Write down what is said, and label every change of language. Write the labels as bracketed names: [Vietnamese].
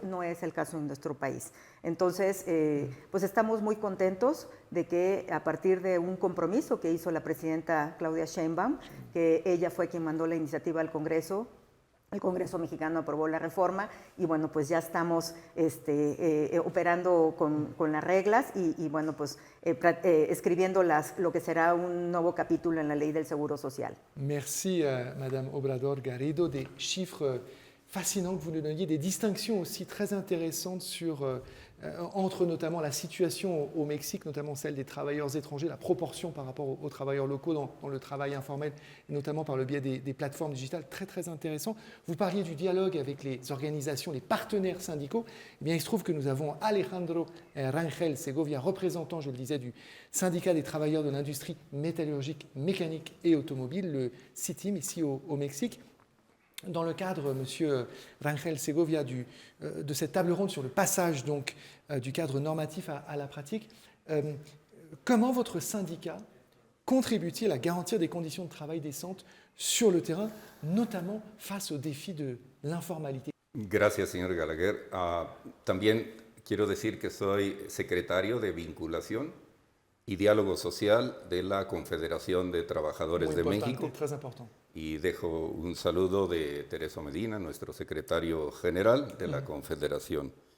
[Spanish] No es el caso en nuestro país. Entonces, pues estamos muy contentos de que a partir de un compromiso que hizo la presidenta Claudia Sheinbaum, que ella fue quien mandó la iniciativa al Congreso. El Congreso mexicano aprobó la reforma y bueno, pues ya estamos operando con las reglas y bueno, pues escribiendo lo que será un nuevo capítulo en la ley del Seguro Social. [French] Merci à Madame Obrador Garrido, des chiffres fascinants que vous nous donniez, des distinctions aussi très intéressantes entre notamment la situation au Mexique, notamment celle des travailleurs étrangers, la proportion par rapport aux travailleurs locaux dans le travail informel, et notamment par le biais des plateformes digitales, très très intéressant. Vous parliez du dialogue avec les organisations, les partenaires syndicaux. Eh bien, il se trouve que nous avons Alejandro Rangel Segovia, représentant, je le disais, du syndicat des travailleurs de l'industrie métallurgique, mécanique et automobile, le CITIM, ici au Mexique. Dans le cadre, Monsieur Rangel Segovia, de cette table ronde sur le passage donc, du cadre normatif à la pratique, comment votre syndicat contribue-t-il à garantir des conditions de travail décentes sur le terrain, notamment face au défi de l'informalité? [Spanish] Gracias, señor Gallagher. También quiero decir que soy secretario de vinculación y diálogo social de la Confederación de Trabajadores de México. [French] Très important. [Spanish] Y dejo un saludo de Tereso Medina, nuestro secretario general de la Confederación.